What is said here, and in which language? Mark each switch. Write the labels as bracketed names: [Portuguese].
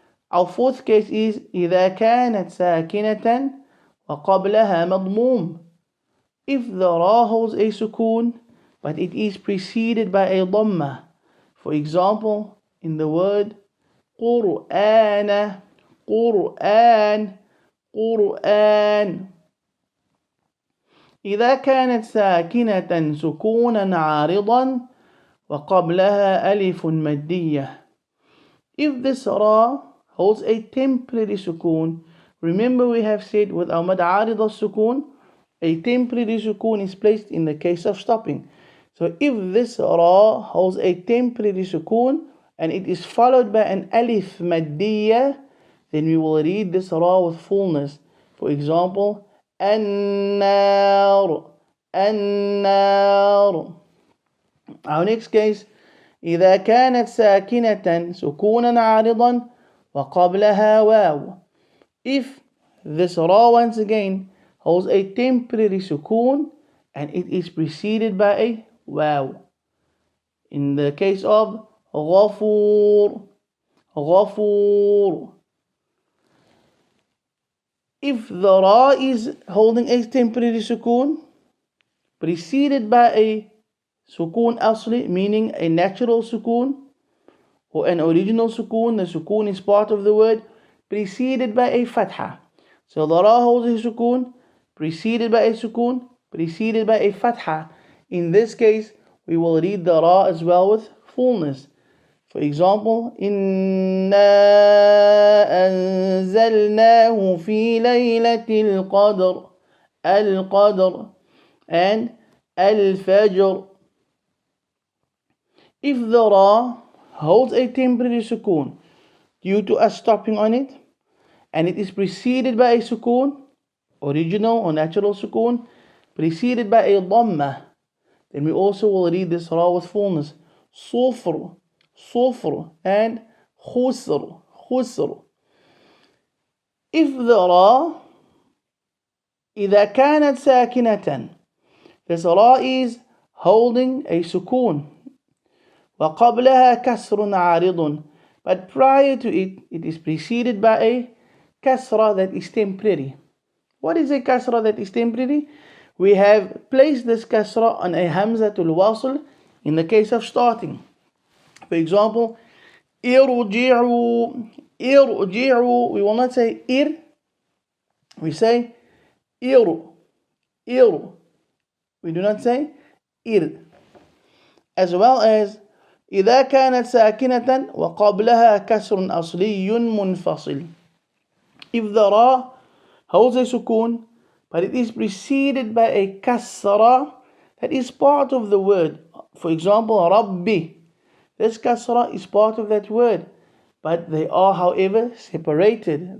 [English] Our fourth case is [Arabic] إذا كانت ساكنة وقبلها مضموم. [English] If the ra holds a sukun but it is preceded by a dhamma, for example in the word قرآن, قرآن, قرآن. [Arabic] إذا كانت ساكنة سكونا عارضا وقبلها ألف مادية. [English] If this ra holds a temporary sukun, remember we have said with our mad arid al-sukun, a temporary sukun is placed in the case of stopping. So if this ra holds a temporary sukun and it is followed by an alif maddiyah, then we will read this ra with fullness. For example, النار, النار. Our next case, [Arabic] إذا كانت ساكنة سكونا عارضا وقبلها واو. [English] If this ra once again holds a temporary sukun and it is preceded by a waw. In the case of غفور, غفور. If the ra is holding a temporary sukun preceded by a sukun asli, meaning a natural sukun or an original sukun, the sukun is part of the word, preceded by a fatha. So the ra holds a sukun preceded by a sukun preceded by a fatha. In this case, we will read the ra as well with fullness. For example, [Arabic] إِنَّا أَنزَلْنَاهُ فِي لَيْلَةِ الْقَدْرِ, الْقَدْرِ, and الْفَجْرِ. [English] If the ra holds a temporary sukun due to us stopping on it, and it is preceded by a sukun, original or natural sukun, preceded by a dhamma, then we also will read this ra with fullness. [Arabic] صفر, صفر, and خسر, خسر. [English] If the ra [Arabic] إذا كانت ساكنة, [English] this ra is holding a sukoon. [Arabic] وَقَبْلَهَا كَسْرٌ عَارِضٌ. [English] But prior to it, it is preceded by a kasra that is temporary. What is a kasra that is temporary? We have placed this kasra on a hamzatul wasl in the case of starting. For example, irji'u, irji'u. We will not say ir, we say iru, iru. We do not say ir. As well as [Arabic] إذا كانت ساكنة وقبلها كسر أصلي منفصل. [English] If the ra holds a sukoon, but it is preceded by a kasra that is part of the word. For example, Rabbi. This kasra is part of that word, but they are, however, separated.